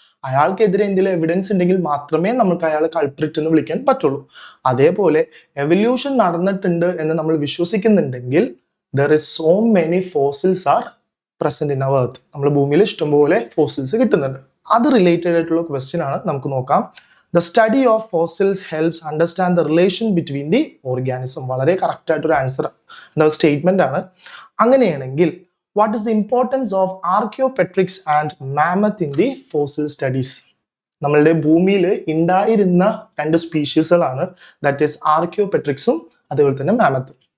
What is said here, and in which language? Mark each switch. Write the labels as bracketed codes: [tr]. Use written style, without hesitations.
[ml] അയാൾക്കെതിരെ എന്തെങ്കിലും എവിഡൻസ് ഉണ്ടെങ്കിൽ മാത്രമേ നമുക്ക് അയാളെ കൾപ്രിറ്റ് എന്ന് വിളിക്കാൻ പറ്റുള്ളൂ. അതേപോലെ എവല്യൂഷൻ നടന്നിട്ടുണ്ട് എന്ന് നമ്മൾ വിശ്വസിക്കുന്നുണ്ടെങ്കിൽ [en] There is so many fossils are present in our earth. [ml] നമ്മൾ ഭൂമിയിൽ ഇഷ്ടംപോലെ ഫോസിൽസ് കിട്ടുന്നുണ്ട്. അത് റിലേറ്റഡ് ആയിട്ടുള്ള ക്വസ്റ്റ്യൻ ആണ്. നമുക്ക് നോക്കാം. [en] The study of fossils helps understand the relation between the organism. [ml] വളരെ കറക്റ്റ് ആയിട്ടൊരു ആൻസർ, എന്താ സ്റ്റേറ്റ്മെന്റ് ആണ്. അങ്ങനെയാണെങ്കിൽ [en] What is the importance of archaeopteryx and mammoth in the fossil studies? [ml] നമ്മളുടെ ഭൂമിയിൽ ഉണ്ടായിരുന്ന 2 സ്പീഷീസുകളാണ്, [en] that is [ml] ആർക്കിയോപെട്രിക്സും അതേപോലെ തന്നെ മാമത്തും.